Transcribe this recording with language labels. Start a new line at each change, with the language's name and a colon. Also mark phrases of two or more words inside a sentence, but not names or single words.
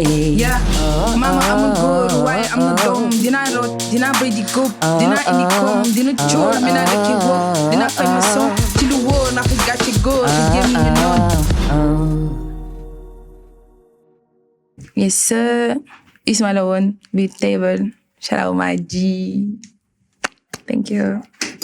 Wolof: Yeah, mama amul góor waaye am na doom. Dinaa root dinaa béy di góob. Dinaa indi koom dina cool mi naa dëkki wóor. Dinaa fay ma som ci lu wóor naa fa gàcce góor te gémmi ñu noom.
English: Yes sir,
Wolof: Ismaila woon bi table.
English: Shout out my G. Thank you.